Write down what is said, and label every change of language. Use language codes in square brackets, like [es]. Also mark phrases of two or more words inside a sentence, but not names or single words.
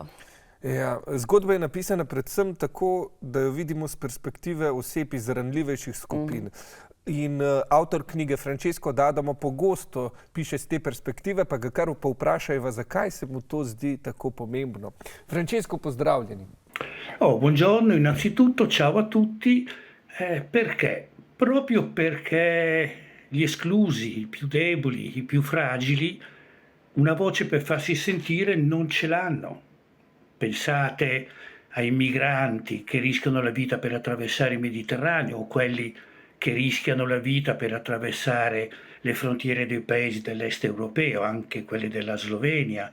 [sl] Ja, zgodba je napisana predvsem tako, da jo vidimo z perspektive oseb iz ranljivejših skupin. In avtor knjige Francesco D'Adamo pogosto piše z te perspektive, pa ga kar povprašajva, zakaj se mu to zdi tako pomembno. Francesco, pozdravljeni. [it] Buongiorno, innanzitutto ciao a tutti. Perché? Proprio perché gli esclusi, i più deboli, i più fragili, una voce per farsi sentire non ce l'hanno. Pensate ai migranti che rischiano la vita per attraversare il Mediterraneo o quelli che rischiano la vita per attraversare le frontiere dei paesi dell'est europeo, anche quelle della Slovenia.